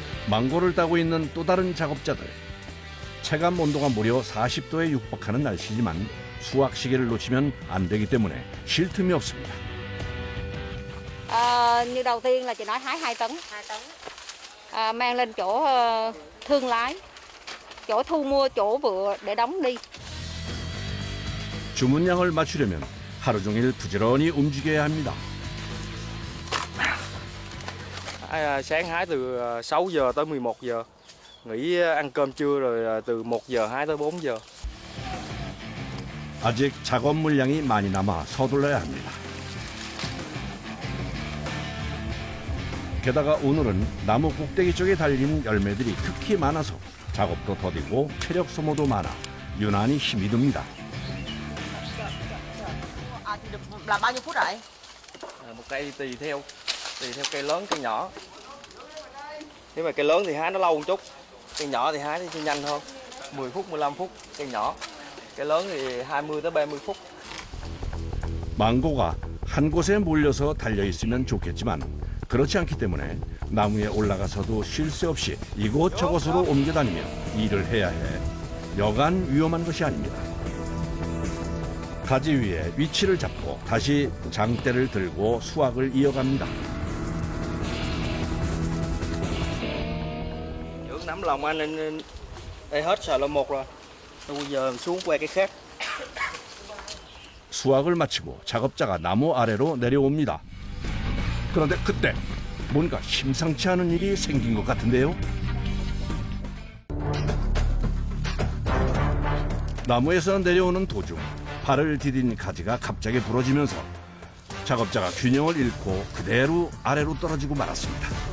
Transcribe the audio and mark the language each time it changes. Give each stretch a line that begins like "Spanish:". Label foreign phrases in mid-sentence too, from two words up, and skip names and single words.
Korean: 망고를 따고 있는 또 다른 작업자들. 체감 온도가 무려 40도에 육박하는 날씨지만 수확 시기를 놓치면 안 되기 때문에 쉴 틈이 없습니다.
Vietnamese: Như đầu tiên là chị nói hái 2 tấn. 2 tấn. Mang lên chỗ thương lái, chỗ thu mua, chỗ vựa để đóng đi.
Korean: 주문량을 맞추려면 하루 종일 부지런히 움직여야 합니다.
Vietnamese: Sáng hái từ 6 giờ tới 11 giờ. Nghỉ ăn cơm trưa rồi từ 1 giờ hái tới 4 giờ.
Korean: 아직 작업 물량이 많이 남아 서둘러야 합니다. 게다가 오늘은 나무 꼭대기 쪽에 달린 열매들이 특히 많아서 작업도 더디고 체력 소모도 많아 유난히 힘이 듭니다.
Vietnamese: Thì được làm bao nhiêu phút vậy? Một cây tùy theo cây lớn cây nhỏ. Nếu mà cây lớn thì hái nó lâu một chút, cây nhỏ thì hái thì nhanh hơn, 10 phút 15 phút cây nhỏ. Cây lớn thì 20 tới 30 phút.
Korean: 망고가 한 곳에 몰려서 달려 있으면 좋겠지만 그렇지 않기 때문에 나무에 올라가서도 쉴 새 없이 이곳저곳으로 옮겨 다니며 일을 해야 해 여간 위험한 것이 아닙니다. 가지 위에 위치를 잡고 다시 장대를 들고 수확을 이어갑니다.
Vietnamese: Dưỡng nắm lòng anh nên đây hết sờ là một rồi. Bây giờ xuống qua cái khác.
Korean: 수확을 마치고 작업자가 나무 아래로 내려옵니다. 그런데 그때 뭔가 심상치 않은 일이 생긴 것 같은데요. 나무에서 내려오는 도중 발을 디딘 가지가 갑자기 부러지면서 작업자가 균형을 잃고 그대로 아래로 떨어지고 말았습니다.